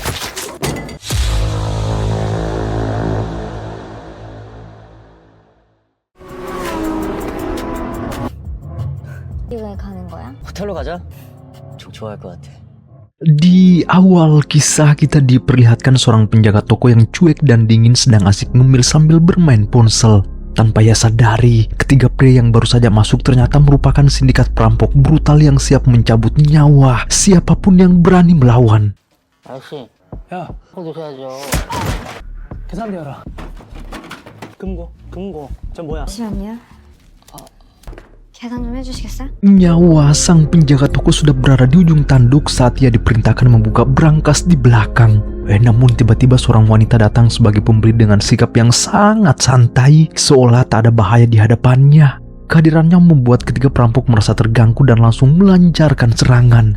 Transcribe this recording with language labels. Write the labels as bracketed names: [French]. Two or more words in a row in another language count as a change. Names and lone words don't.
[Korean] 왜 가는 거야? 호텔로 가자. 좀 좋아할 것 같아. [Indonesian] Di awal kisah kita diperlihatkan seorang penjaga toko yang cuek dan dingin sedang asik ngemil sambil bermain ponsel. Tanpa ia sadari, ketiga pria yang baru saja masuk ternyata merupakan sindikat perampok brutal yang siap mencabut nyawa siapapun yang berani melawan. [Korean] 아저씨, 야, 꼭 드셔야죠. 계산대 열어. 금고. 저 뭐야? 잠시만요. 계산 좀 해주시겠어요? [Indonesian] Nyawa sang penjaga toko sudah berada di ujung tanduk saat ia diperintahkan membuka brankas di belakang. Namun tiba-tiba seorang wanita datang sebagai pembeli dengan sikap yang sangat santai, seolah tak ada bahaya di hadapannya. Kehadirannya membuat ketiga perampok merasa terganggu dan langsung melancarkan serangan.